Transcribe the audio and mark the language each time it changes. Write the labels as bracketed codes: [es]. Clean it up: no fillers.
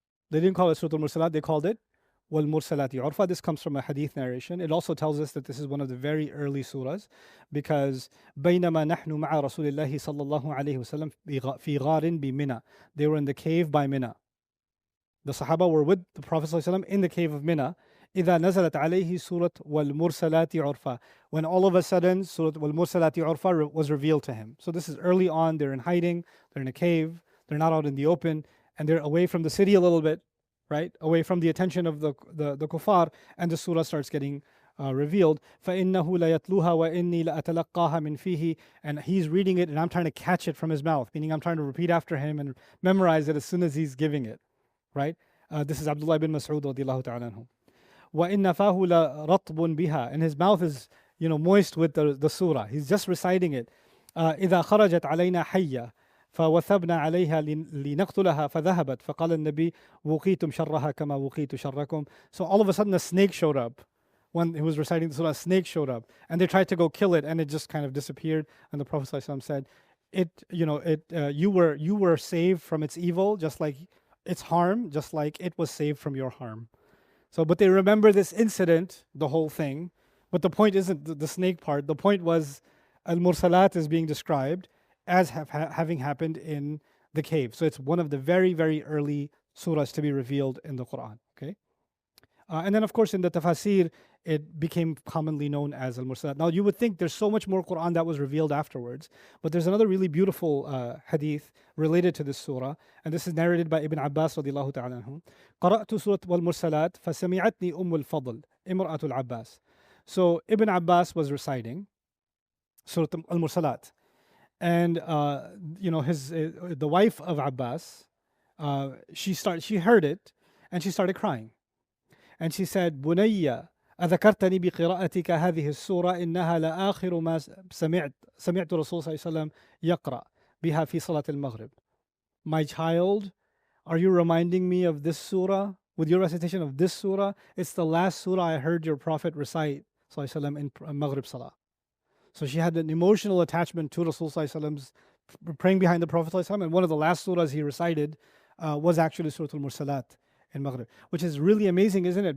[en] They didn't call it Surah Mursalat, they called it Wal Mursalati Urfa. This comes from a hadith narration. It also tells us that this is one of the very early surahs because [ar] بينما نحن مع رسول الله صلى الله عليه وسلم في غار بمنى. [en] They were in the cave by Mina. The Sahaba were with the Prophet صلى الله عليه وسلم in the cave of Mina. [ar] إذا نزلت عليه سورة والمرسلات عرفا. [en] When all of a sudden Surah والمرسلات عرفا was revealed to him. So this is early on. They're in hiding. They're in a cave. They're not out in the open. And they're away from the city a little bit. Right, away from the attention of the kuffar, and the surah starts getting revealed. [ar] فَإِنَّهُ لَيَتْلُوهَا وَإِنِّي لَأَتَلَقَّاهَا مِنْ فِيهِ. [en] And he's reading it, and I'm trying to catch it from his mouth, meaning I'm trying to repeat after him and memorize it as soon as he's giving it. Right? This is Abdullah ibn Mas'ud radiyallahu ta'ala anhu. [ar] وَإِنَّ فَاهُ لَرَطْبٌ بِهَا. [en] And his mouth is, moist with the surah. He's just reciting it. [ar] إِذَا خَرَجَتْ عَلَيْنَا حَيَّةً فوثبنا عليها لنقتلها فذهبت فقال النبي وقيتم شرها كما وقيت شركم. [en] So all of a sudden a snake showed up. When he was reciting the surah, a snake showed up, and they tried to go kill it, and it just kind of disappeared. And the Prophet ﷺ said, you were saved from its evil, just like its harm, just like it was saved from your harm. So, but they remember this incident, the whole thing. But the point isn't the snake part. The point was Al-Mursalat is being described as having happened in the cave. So it's one of the very, very early surahs to be revealed in the Quran. Okay, and then of course in the Tafseer, it became commonly known as Al-Mursalat. Now you would think there's so much more Quran that was revealed afterwards, but there's another really beautiful hadith related to this surah, and this is narrated by Ibn Abbas radiallahu ta'ala anhu. [ar] قرأت سورة والمرسلات فسمعتني أم الفضل امرأة العباس. [en] So Ibn Abbas was reciting Surah Al-Mursalat. And the wife of Abbas, she heard it, and she started crying, and she said, [ar] "Bunayya, أذكرتني بقراءتك هذه السورة إنها لآخر ما سمعت رسول صلى الله عليه وسلم يقرأ بها في صلاة المغرب." [en] My child, are you reminding me of this surah with your recitation of this surah? It's the last surah I heard your Prophet recite صلى الله عليه وسلم in Maghrib Salah. So she had an emotional attachment to Rasul Sallallahu Alaihi Wasallam's praying behind the Prophet Sallallahu Alaihi Wasallam, and one of the last surahs he recited was actually Surah Mursalat in Maghrib, which is really amazing, isn't it?